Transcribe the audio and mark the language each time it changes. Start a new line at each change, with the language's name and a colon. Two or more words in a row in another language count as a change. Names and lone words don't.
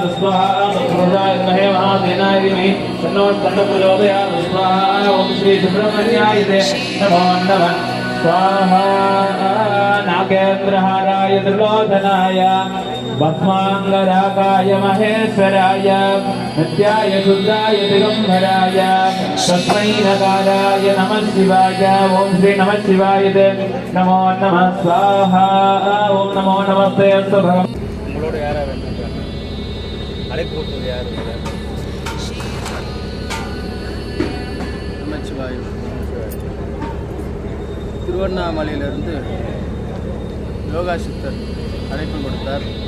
Sanskrit: स्वाहा तत्पुरुषाय विद्महे महासेनाय धीमहि तन्नो स्कन्दः प्रचोदयात् स्वाहा ओम श्री सुब्रह्मण्याय नमो नमः स्वाहा नागेन्द्रहाराय त्रिलोचनाय भस्माङ्गरागाय महेश्वराय नित्याय शुद्धाय दिगम्बराय तस्मै नकाराय नमः शिवाय ओम श्री नमः शिवाय नमो नमः स्वाहा ओम नमो नमस्ते अस्तु भगवान्
Tamil: உங்களோட யாரா வேண்டாம் அழைப்பு கொடுத்தது யாரு நமச்சிவாயம். திருவண்ணாமலையிலிருந்து யோகா சித்தர் அழைப்பு கொடுத்தார்.